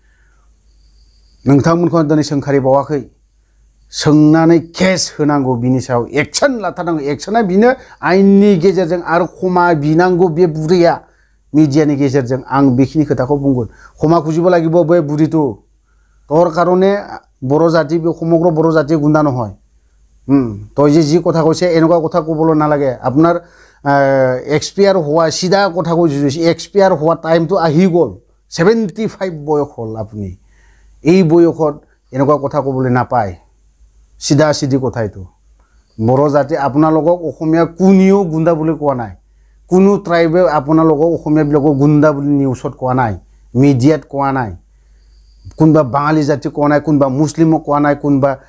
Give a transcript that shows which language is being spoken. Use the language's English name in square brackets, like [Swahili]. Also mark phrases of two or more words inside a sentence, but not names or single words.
[Bodo] नोंथांमोनखौ दिनै सोंखारिबावाखै सोंनानै केस होनांगौ बिनि सायाव एक्सन लाथारनांगौ एक्सना बिनो आयेननि गेजेरजों आरो क्षमा बिनांगौ बे बुरैया मिडियानि गेजेरजों आं बेखिनि खोथाखौ बुंगोन क्षमा [Assamese] खुजिब লাগিব [Bodo] बे बुरिটো [Assamese] তোর কারণে বড় জাতি সমগ্র বড় জাতি গুণ্ডা নহয় তই যে যি কথা কৈছে এনেকুৱা কথা ক'বলৈ নালাগে আপোনাৰ এক্সপায়াৰ হোৱা সিধা কথা কৈ এক্সপায়াৰ হোৱা টাইমটো আহি গ'ল 75 বয়স হ'ল আপুনি এই বয়সত এনেকুৱা কথা ক'বলৈ নাপায় সিধা সিধি কথা এইটো বড় জাতি আপোনালোকক অসমীয়া কোনেও গুণ্ডা বুলি কোৱা নাই কোনো ট্ৰাইবে আপোনালোকক অসমীয়াবিলাকক গুণ্ডা বুলি নিউজত কোৱা নাই মিডিয়াত কোৱা নাই কোনবা বাঙালি জাতি কোৱা নাই কোনবা মুছলিমক কোৱা নাই কোনবা